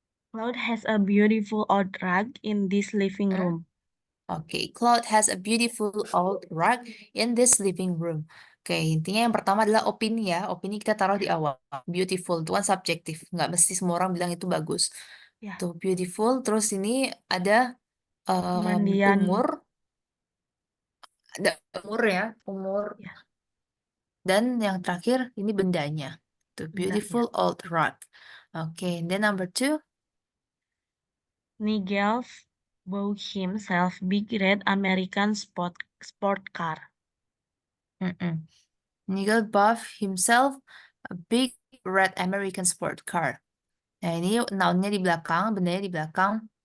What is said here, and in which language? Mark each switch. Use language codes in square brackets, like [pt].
[en] Cloud has a beautiful old rug in this living Hmm? room. Oke, Claude has a beautiful old rug in this living room. [id] Oke, intinya yang pertama adalah opini ya. Opini kita taruh di Ya, awal. Beautiful itu kan subjektif. Nggak mesti semua orang bilang itu bagus. ya. Tuh, beautiful. Terus ini ada Pemandian, umur. Ada umur ya. Umur. ya, Dan yang terakhir, ini bendanya. Tuh, bendanya. [en] beautiful old rug. Oke, then number two. Nigel bought himself big red American sport car. Mm-mm. Nigel bought himself a big red American sport car. [id] Nah, ini noun-nya di belakang, bendanya di belakang.